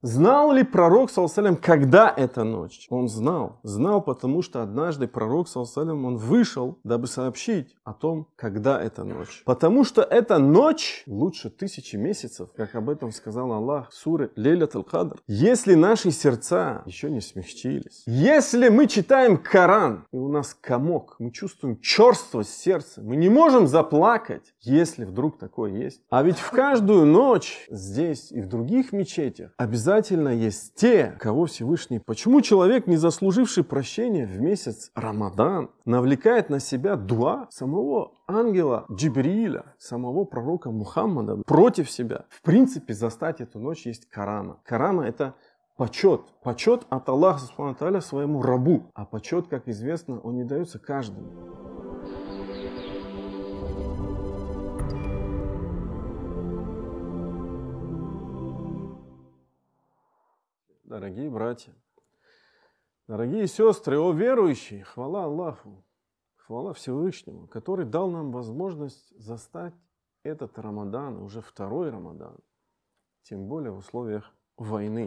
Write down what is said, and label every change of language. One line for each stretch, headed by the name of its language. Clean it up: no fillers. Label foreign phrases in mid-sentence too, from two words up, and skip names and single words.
Russian: Знал ли пророк,
Arabic: صلى الله عليه وسلم,
Russian: когда эта ночь? Он знал. Знал, потому что однажды пророк,
Arabic: صلى الله عليه وسلم,
Russian: он вышел, дабы сообщить о том, когда эта ночь. Потому что эта ночь лучше 1000 месяцев, как об этом сказал Аллах в суре Лейлат аль-Кадр. Если наши сердца еще не смягчились, если мы читаем Коран, и у нас комок, мы чувствуем черствость сердца, мы не можем заплакать, если вдруг такое есть. А ведь в каждую ночь здесь и в других мечетях обязательно есть те, кого Всевышний... Почему человек, не заслуживший прощения в месяц Рамадан, навлекает на себя дуа самого ангела Джибрииля, самого пророка Мухаммада против себя? В принципе, застать эту ночь есть карама. Карама — это почет. Почет от Аллаха
Arabic: سبحانه وتعالى
Russian: своему рабу. А почет, как известно, он не дается каждому. Дорогие братья, дорогие сестры, о верующие, хвала Аллаху, хвала Всевышнему, который дал нам возможность застать этот Рамадан, уже второй Рамадан, тем более в условиях войны.